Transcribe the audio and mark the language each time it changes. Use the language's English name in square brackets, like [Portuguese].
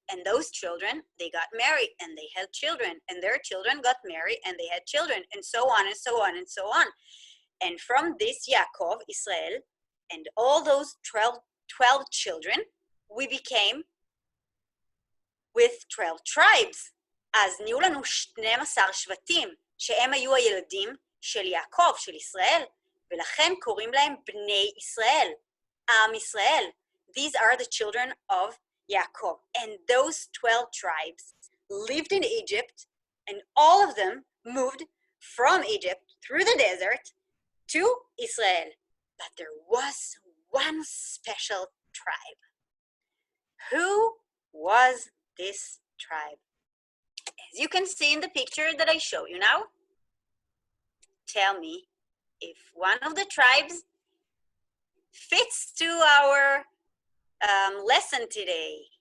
[English] And those children, they got married and they had children. And their children got married and they had children. And so on and so on and so on. And from this Yaakov, Israel, and all those 12 children, we became with 12 tribes. [Hebrew] אז נהיו לנו 12 שבטים, שהם היו הילדים של יעקב, של ישראל, ולכן קוראים להם בני ישראל, עם ישראל. [English] These are the children of Yaakov. And those 12 tribes lived in Egypt, and all of them moved from Egypt through the desert to Israel. But there was one special tribe. Who was this tribe? As you can see in the picture that I show you now, tell me if one of the tribes fits to our lesson today.